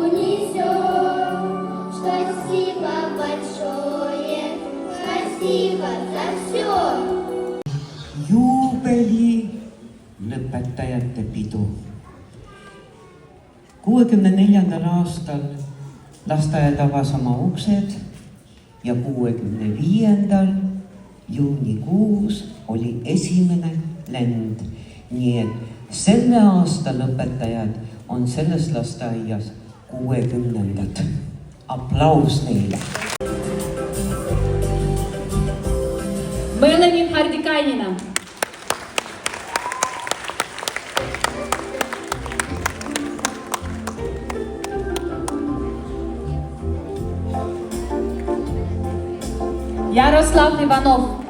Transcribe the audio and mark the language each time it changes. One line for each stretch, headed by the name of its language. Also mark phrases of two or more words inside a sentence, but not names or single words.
Russian: несем. Спасибо большое, спасибо за все.
Estonian: Juubeli lõpetajate pidu. 64. aastal lasteaed avas oma uksed ja 65. juunikuus oli esimene lend. Nii et selle aasta lõpetajad on selles lasteaias 60. Aplaus neile! Меланин Хардиканина. Ярослав Иванов.